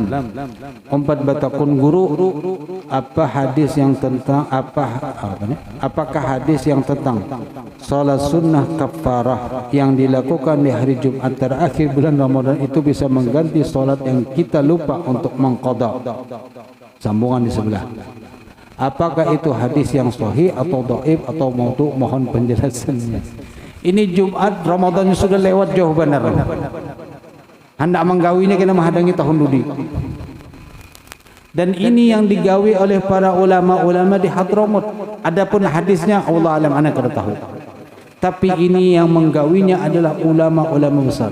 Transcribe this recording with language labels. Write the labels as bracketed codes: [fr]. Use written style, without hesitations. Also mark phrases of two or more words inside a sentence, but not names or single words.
[id] Empat batakun guru, apakah hadis yang tentang salat sunnah kafarah yang dilakukan di hari Jumat terakhir bulan Ramadan itu bisa mengganti salat yang kita lupa untuk mengqadha? Sambungan di sebelah. Apakah itu hadis yang sahih atau dhaif atau maudhu? Mohon penjelasannya. Ini Jumat Ramadannya sudah lewat jauh benar. [bjn] Hendak menggawinya kena menghadangi tahun dudi. [id] Dan ini yang digawi oleh para ulama-ulama di Hadramut. Adapun hadisnya [ar] Allah alam, [id] ana kada tahu. Tapi ini yang menggawinya adalah ulama-ulama besar.